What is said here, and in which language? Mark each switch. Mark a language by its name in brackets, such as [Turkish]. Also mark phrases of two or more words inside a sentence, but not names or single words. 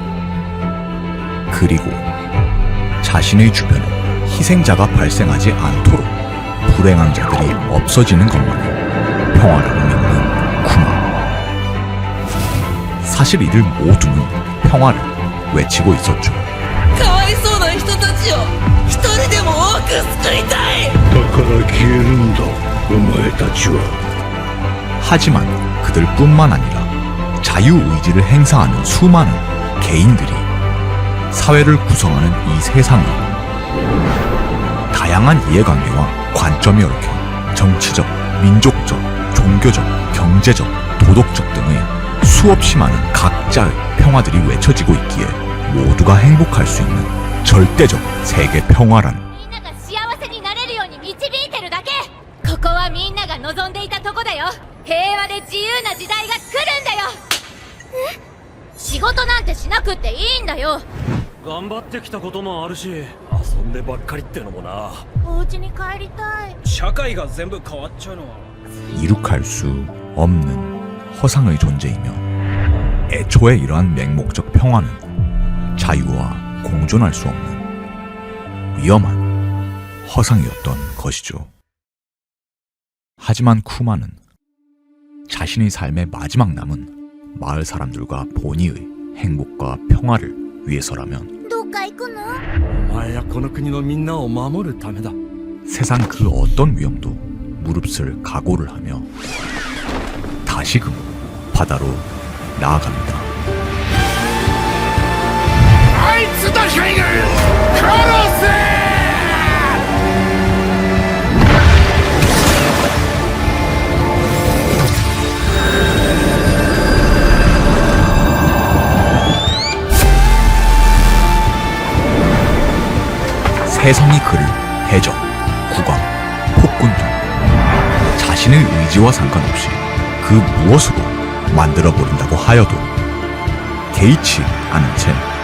[Korean] 그리고 자신의 주변에 희생자가 발생하지 않도록 불행한 자들이 없어지는 것만이 평화라고 믿는 쿠마. 사실 이들 모두는 평화를 외치고 있었죠. [Japanese] かわいそうな人たちを一人でも多く救いたい。だから消えるんだお前たちは。 [Korean] 하지만 그들뿐만 아니라 자유의지를 행사하는 수많은 개인들이 사회를 구성하는 이 세상을 다양한 이해관계와 관점이 얽혀 정치적, 민족적, 종교적, 경제적, 도덕적 등의 수없이 많은 각자의 평화들이 외쳐지고 있기에 모두가 행복할 수 있는 절대적 세계 평화라는 [Japanese] みんなが幸せになれるように導いてるだけ。ここはみんなが望んでいたとこだよ。平和で自由な時代が来るんだよ。仕事なんてしなくっていいんだよ。頑張ってきたこともあるし遊んでばっかりってのもなお家に帰りたい社会が全部変わっちゃうのは [Korean] 이룩할 수 없는 허상의 존재이며 애초에 이러한 맹목적 평화는 자유와 공존할 수 없는 위험한 허상이었던 것이죠. 하지만 쿠마는 자신의 삶의 마지막 남은 마을 사람들과 보니의 행복과 평화를 위해서라면 [Japanese] どっか行くのお前やこの国のみんなを守るためだ [Korean] 세상 그 어떤 위험도 무릅쓸 각오를 하며 다시금 바다로 나아갑니다. [Japanese] あいつだけが殺せ [Korean] 세상이 그를 해적, 국왕, 폭군 등 자신의 의지와 상관없이 그 무엇으로 만들어버린다고 하여도 개의치 않은 채